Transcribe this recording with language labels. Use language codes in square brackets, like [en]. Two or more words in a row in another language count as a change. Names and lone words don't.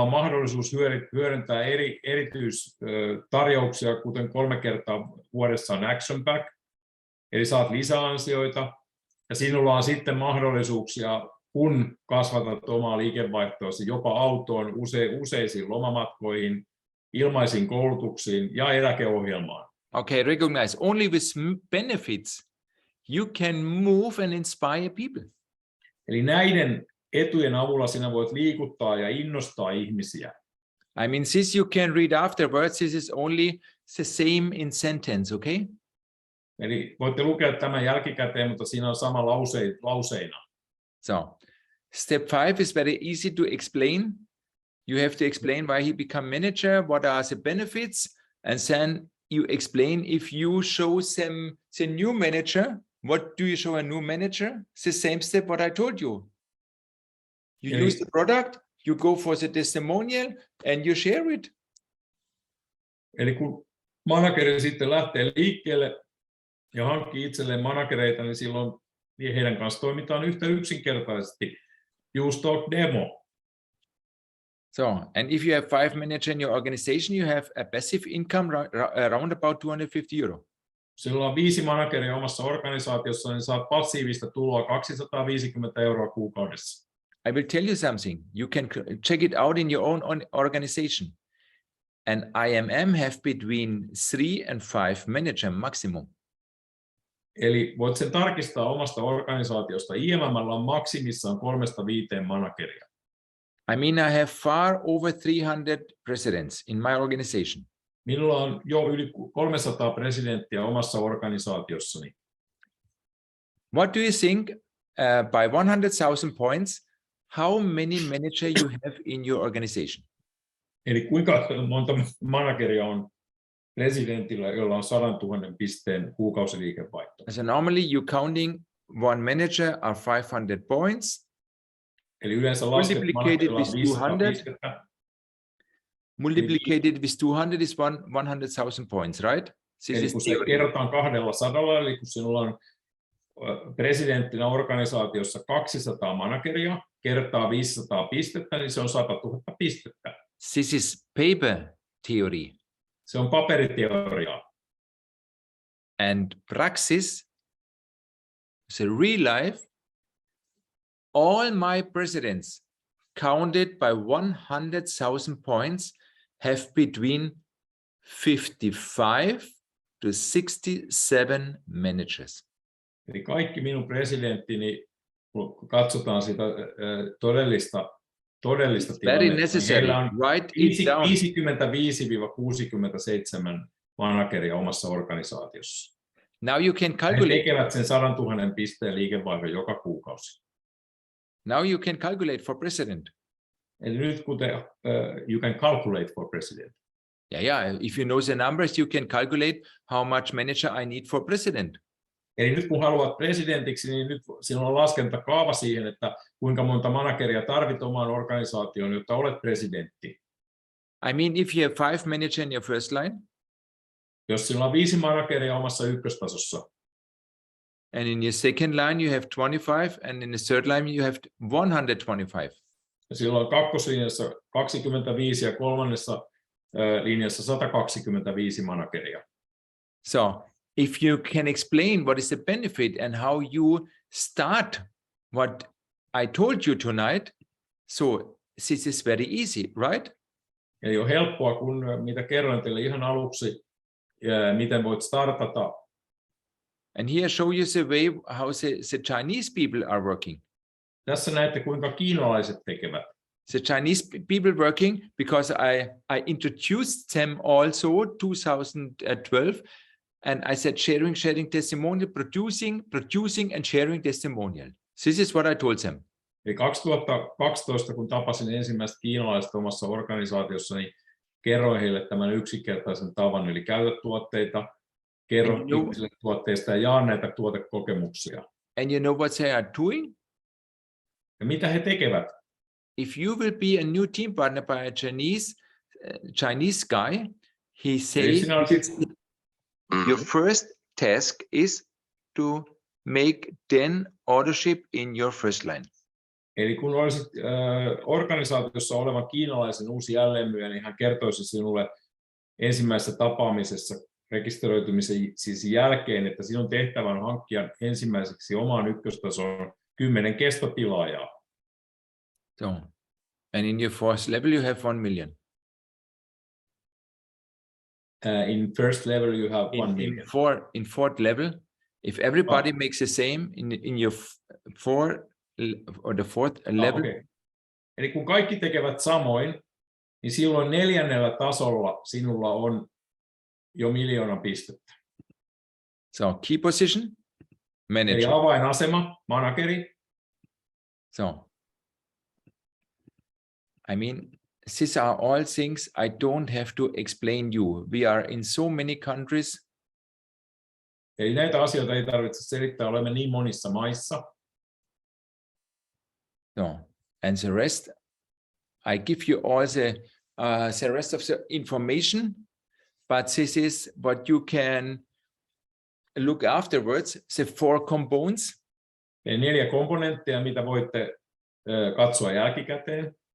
[fi] on mahdollisuus hyödyntää erityistarjouksia, kuten 3 kertaa vuodessa on Action Pack, eli saat lisäansioita, ja sinulla on sitten mahdollisuuksia, kun kasvatat omaa liikevaihtoasi jopa autoon, useisiin lomamatkoihin, ilmaisiin koulutuksiin ja eläkeohjelmaan. [en] Okay, recognize only with benefits you can move and inspire people. [fi] Eli näiden etujen avulla sinä voit liikuttaa ja innostaa ihmisiä. [en] I mean, this you can read afterwards. This is only the same in sentence, okay? [fi] Eli voitte lukea tämän jälkikäteen, mutta siinä on sama lauseina. [en] So, step 5 is very easy to explain. You have to explain why he become manager, what are the benefits, and then you explain if you show them the new manager, what do you show a new manager? The same step what I told you. You use the product, you go for the testimonial, and you share it. [fi] Eli kun manageri sitten lähtee liikkeelle ja hankkii itselleen managereita, niin silloin heidän kanssa toimitaan yhtä yksinkertaisesti. [en] Use Talk demo. So, and if you have 5 managers in your organization, you have a passive income around about 250 euro. [fi] Silloin on 5 manageria omassa organisaatiossa, niin saat passiivista tuloa 250 euroa kuukaudessa. [en] I will tell you something. You can check it out in your own organization. And IMM have between 3 and 5 manager maximum. [fi] Eli voit sen tarkistaa omasta organisaatiosta. IMM:llä on maksimissaan 3-5 manageria. [en] I mean, I have far over 300 presidents in my organization. [fi] Minulla on jo yli 300 presidenttiä omassa organisaatiossani. [en] What do you think by 100,000 points, how many managers you have in your organization? [fi] Eli kuinka monta manageria on presidentillä, jolla on 100 000 pisteen kuukausiliikevaihto? [en] So normally you counting one manager are 500 points. [fi] Eli yleensä lasket [en] Multiplicated with 200. [fi] pistettä. [en] Multiplicated with 200 is 100,000 points, right? [fi] Eli kun se kerrotaan 200, eli kun sinulla on presidenttinä organisaatiossa 200 manageria, kertaa 500 pistettä, niin se on 100 000 pistettä. [en] This is paper theory. [fi] Se on paperiteoriaa. [en] And praxis, the real life, all my presidents counted by 100,000 points have between 55 to 67 managers. [fi] Eli kaikki minun presidenttini, kun katsotaan sitä todellista [en] Very necessary. Write it down. [fi] 55-67 manageria omassa organisaatiossa. [en] Now you can He calculate. [fi] tekevät sen 100 000 pisteen liikevaihdon joka kuukausi. [en] Now you can calculate for president. [fi] Eli nyt kun [en] you can calculate for president. Yeah. If you know the numbers, you can calculate how much manager I need for president. [fi] Eli nyt kun haluat presidentiksi, niin nyt sinulla on laskentakaava siihen, että kuinka monta manageria tarvit omaan organisaatioon, jotta olet presidentti. [en] I mean, if you have 5 managers in your first line. [fi] Jos sinulla on 5 manageria omassa ykköstasossa. [en] And in your second line you have 25, and in the third line you have 125. [fi] Ja silloin kakkoslinjassa 25 ja kolmannessa linjassa 125 manageria. [en] So if you can explain what is the benefit and how you start what I told you tonight, so this is very easy, right? [fi] Eli on helppoa, kun mitä kerroin teille ihan aluksi, miten voit startata. [en] And here show you the way how the Chinese people are working. [fi] Tässä näette, kuinka kiinalaiset tekevät. [en] The Chinese people working, because I introduced them also 2012, and I said sharing testimonial, producing and sharing testimonial. This is what I told them. [fi] Eli 2012, kun tapasin ensimmäistä kiinalaista omassa organisaatiossa, niin kerroin heille tämän yksinkertaisen tavan, eli käytä tuotteita, kerro ihmisille tuotteista ja jaa näitä tuotekokemuksia. [en] And you know what they are doing? [fi] Ja mitä he tekevät? [en] If you will be a new team partner by a Chinese guy, he says your first task is to make 10 ordership in your first line. [fi] Eli kun olisit organisaatiossa olevan kiinalaisen uusi jälleenmyyjä, niin hän kertoisi sinulle ensimmäisessä tapaamisessa rekisteröitymisen siis jälkeen, että sinun tehtävä on hankkia ensimmäiseksi omaan ykköstason 10 kestotilaajaa. [en] So, and in your fourth level you have 1 million. In first level you have 1 million. In fourth level, if everybody makes the same in your fourth level. Okay. [fi] Eli kun kaikki tekevät samoin, niin silloin 4. tasolla sinulla on jo 1 000 000 pistettä. [en] So key position, manager. [fi] Eli avainasema, manageri. [en] So, I mean, these are all things I don't have to explain you. We are in so many countries. [fi] Eli näitä asioita ei tarvitse selittää, olemme niin monissa maissa. [en] No, and the rest, I give you all the rest of the information. but this is what you can look afterwards, the 4 components. [fi] Eli 4 komponenttia, mitä voitte katsoa jälkikäteen.